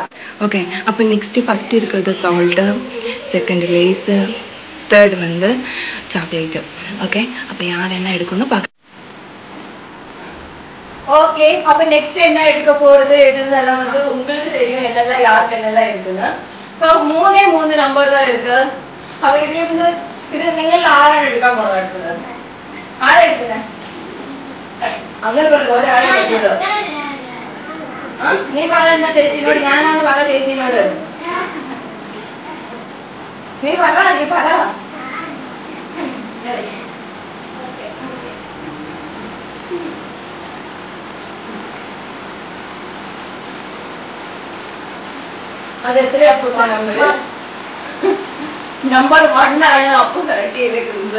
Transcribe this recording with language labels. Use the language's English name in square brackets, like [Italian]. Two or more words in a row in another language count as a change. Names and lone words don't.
[Tamil] ஓகே அப்போ [English] next first [Tamil] இருக்கிறது சால்ட்டு, செகண்ட் லேஸு, தேர்ட் வந்து சாக்லேட்டு. ஓகே அப்போ யார் என்ன எடுக்கணும்னு பார்க்க. ஓகே, அப்ப நெக்ஸ்ட் என்ன எடுக்க போறது எதுனாலும் வந்து உங்களுக்கு தெரியும் என்னெல்லாம் யாருக்கு என்னெல்லாம் இருக்குன்னு. ஸோ 3 நம்பர் தான் இருக்கு. அப்ப இதுல இருந்து இது [Malayalam] നിങ്ങൾ ആരാണ് എടുക്കാൻ പോകുന്നത്? എടുത്തത് ആരാ എടുക്കുന്നത്? അങ്ങനെ ഒരാളെ എടുത്തത്. നീ പറയുന്ന ചേച്ചിനോട്, ഞാനാണ് പറ ചേച്ചിനോട്. നീ പറ. [Tamil] அது எத்தனை அப்போ நம்பர் 1 ആണ് அப்போ கரெக்ட் இருக்குது.